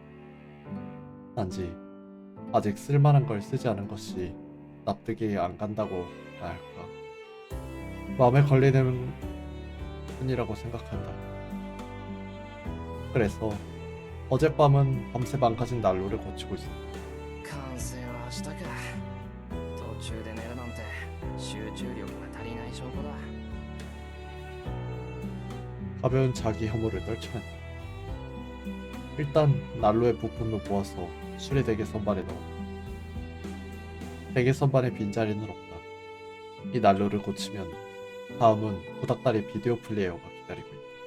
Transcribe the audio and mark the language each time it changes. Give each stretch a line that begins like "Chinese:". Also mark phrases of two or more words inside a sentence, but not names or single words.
Korean: 단지 아직 쓸만한 걸 쓰지 않은 것이 납득이 안 간다고 해야 할까. 마음에 걸리는 뿐이라고 생각한다. 그래서 어젯밤은 밤새 망가진 난로를 고치고 있었다.
Japanese: 完成は明日か。途中で寝るなんて集中力が足りない証拠だ。
Korean: 가벼운 자기 혐오를 떨쳐낸다. 일단 난로의 부품을 모아서 수리대게 선반에 넣었다. 대게 선반에 빈자리는 없다. 이 난로를 고치면 다음은 구닥다리 비디오 플레이어가 기다리고 있다.